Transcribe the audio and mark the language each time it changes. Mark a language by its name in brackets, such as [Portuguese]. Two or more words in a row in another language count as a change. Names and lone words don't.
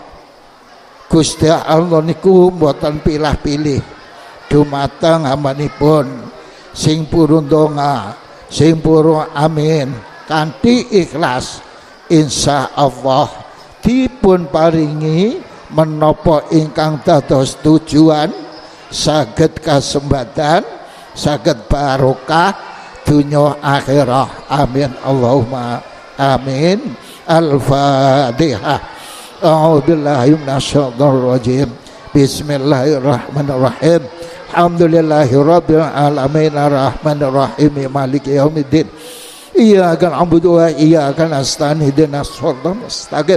[Javanese] Gusti Allah niku mboten pilah-pilih dumateng hambanipun sing purun donga, sing purun amin kanthi ikhlas insyaallah dipun paringi menapa ingkang dados tujuan saged kasembatan, saged barokah dunya akhirah. [Arabic] آمين اللهم آمين. الفاتحة. أعوذ بالله من الشيطان الرجيم. بسم الله الرحمن الرحيم. الحمد لله رب العالمين الرحمن الرحيم مالك يوم الدين. إياك نعبد وإياك نستعين اهدنا الصراط المستقيم.